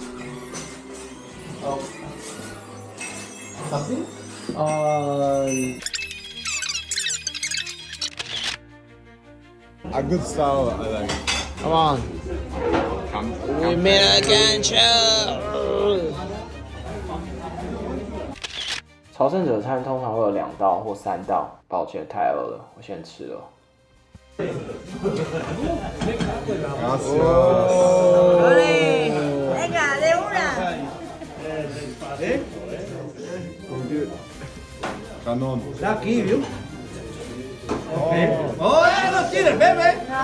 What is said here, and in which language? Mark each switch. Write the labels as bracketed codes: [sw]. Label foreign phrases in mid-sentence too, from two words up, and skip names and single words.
[en] Something? A good style, I like. Come on. We made a control. [zh] 朝圣者餐通常会有2道或3道，抱歉太饿了，我先吃了。 [es] Venga, de una. Canon. Aquí, ¿vio? ¡Oh, no tienes, bebé!